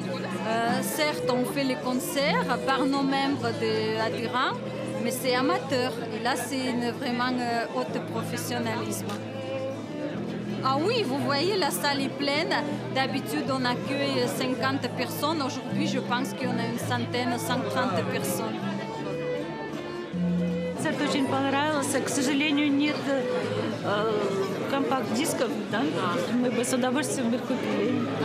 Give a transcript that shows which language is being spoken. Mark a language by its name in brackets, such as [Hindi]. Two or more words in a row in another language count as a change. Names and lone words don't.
[French] Certes, on fait les concerts par nos membres adhérents, mais c'est amateur. Et là, c'est vraiment haut professionnalisme. Ah oui, vous voyez, la salle est pleine. D'habitude, on accueille 50 personnes. Aujourd'hui, je pense qu'on a une centaine, 130 personnes. [Russian] Концерт очень понравился. К сожалению, нет компакт-дисков, да? Мы бы с удовольствием их купили.